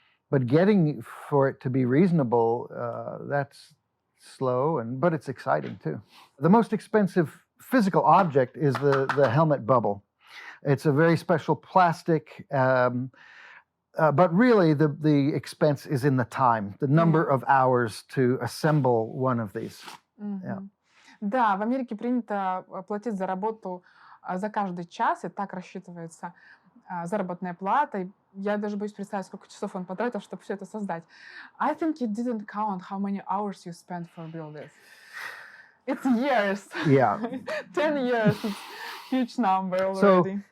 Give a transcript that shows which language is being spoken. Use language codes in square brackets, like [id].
[en] But getting for it to be reasonable, that's slow, but it's exciting too. The most expensive physical object is the helmet bubble. It's a very special plastic, but really the expense is in the time, the number of hours to assemble one of these. Yeah. [ru] Да, в Америке принято платить за работу за каждый час, и так рассчитывается заработная плата. Я даже боюсь представить, сколько часов он потратил, чтобы все это создать. [en] I think you didn't count how many hours you spent for build this. It's years. Yeah. 10 years. It's a huge number already.